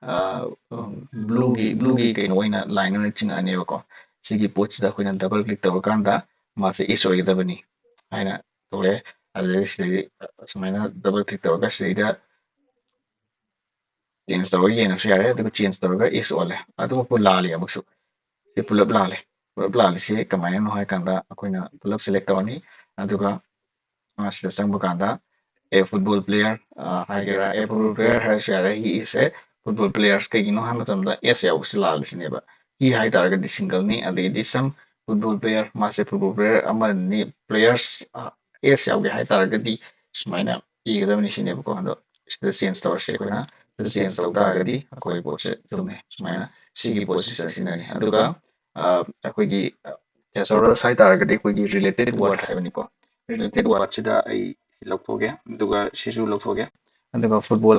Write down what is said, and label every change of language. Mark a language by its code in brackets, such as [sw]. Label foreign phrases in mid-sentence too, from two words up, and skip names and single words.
[mni] ꯕ꯭ꯂꯨꯒꯤ ꯀꯩꯅꯣ ꯑꯣꯏꯅ ꯂꯥꯏꯟ ꯑꯣꯏꯅ ꯆꯤꯡꯉꯛꯑꯅꯦꯕꯀꯣ ꯁꯤꯒꯤ ꯄꯣꯠꯁꯤꯗ ꯑꯩꯈꯣꯏꯅ [en] double click [mni] ꯇꯧꯔꯀꯥꯟꯗ ꯃꯥꯁꯦ ꯏꯁ ꯑꯣꯏꯒꯗꯕꯅꯤ ꯍꯥꯏꯅ ꯊꯣꯛꯂꯛꯑꯦ ꯑꯗꯨꯗꯒꯤ ꯁꯤꯗꯩ ꯁꯨꯃꯥꯏꯅ [en] double click [mni] ꯇꯧꯔꯒ ꯁꯤꯗꯩꯗ ꯆꯦꯟꯖ ꯇꯧꯔꯒ ꯌꯦꯡꯉꯁꯨ ꯌꯥꯔꯦ ꯑꯗꯨꯒ ꯆꯦꯟꯖ ꯇꯧꯔꯒ ꯏꯁ ꯑꯣꯜꯂꯦ ꯑꯗꯨꯃꯛꯄꯨ ꯂꯥꯜꯂꯤ ꯑꯃꯨꯛꯁꯨ ꯁꯤ ꯄꯨꯂꯞ ꯂꯥꯜꯂꯤꯁꯤ ꯀꯃꯥꯏꯅꯅꯣ ꯍꯥꯏꯀꯥꯟꯗ ꯑꯩꯈꯣꯏꯅ ꯄꯨꯂꯞ ꯁꯦꯂꯦꯛ ꯇꯧꯔꯅꯤ ꯑꯗꯨꯒ ꯁꯤꯗ ꯆꯪꯕ ꯀꯥꯟꯗ [en] a football player [mni] ꯍꯥꯏꯒꯦꯔꯥ [en] a football player [mni] ꯍꯥꯏꯔꯁꯨ ꯌꯥꯔꯦ [en] he is a football players [mni] ꯀꯩꯒꯤꯅꯣ ꯍꯥꯏꯕ ꯃꯇꯝꯗ s ꯌꯥꯎꯕꯁꯤ ꯂꯥꯜꯂꯤꯁꯤꯅꯦꯕ he ꯍꯥꯏꯇꯥꯔꯒꯗꯤ ꯁꯤꯡꯒꯜꯅꯤ ꯑꯗꯩꯗꯤ [en] some football player [mni] ꯃꯥꯁꯦ [en] football player [mni] ꯑꯃꯅꯤ players s ꯌꯥꯎꯒꯦ ꯍꯥꯏꯇꯥꯔꯒꯗꯤ ꯁꯨꯃꯥꯏꯅ ꯏꯒꯗꯕꯅꯤ ꯁꯤꯅꯦꯕꯀꯣ ꯑꯗꯣ ꯁꯤꯗ ꯆꯦꯟꯖ ꯇꯧꯔꯁꯤ ꯑꯩꯈꯣꯏꯅ ꯁꯤꯗ ꯆꯦꯟꯖ ꯇꯧ ꯇꯥꯔꯒꯗꯤ ꯑꯩꯈꯣꯏ ꯄꯣꯠꯁꯦ ꯆꯨꯝꯃꯦ ꯁꯨꯃꯥꯏꯅ ꯁꯤꯒꯤ ꯄꯣꯠꯁꯤ ꯁꯤꯖꯤꯟꯅꯅꯤ ꯑꯗꯨꯒ ꯑꯩꯈꯣꯏꯒꯤ ꯊꯦꯁꯣꯔꯁ ꯍꯥꯏꯇꯥꯔꯒꯗꯤ ꯑꯩꯈꯣꯏꯒꯤ [en] related word [mni] ꯍꯥꯏꯕꯅꯤꯀꯣ ꯔꯤꯂꯦꯇꯦꯠ ꯋꯥꯔꯗꯁꯤꯗ ꯑꯩ ꯂꯧꯊꯣꯛꯑꯒꯦ ꯑꯗꯨꯒ ꯁꯤꯁꯨ ꯂꯧꯊꯣꯛꯑꯒꯦ ꯑꯗꯨꯒ ꯐꯨꯠꯕꯣꯜ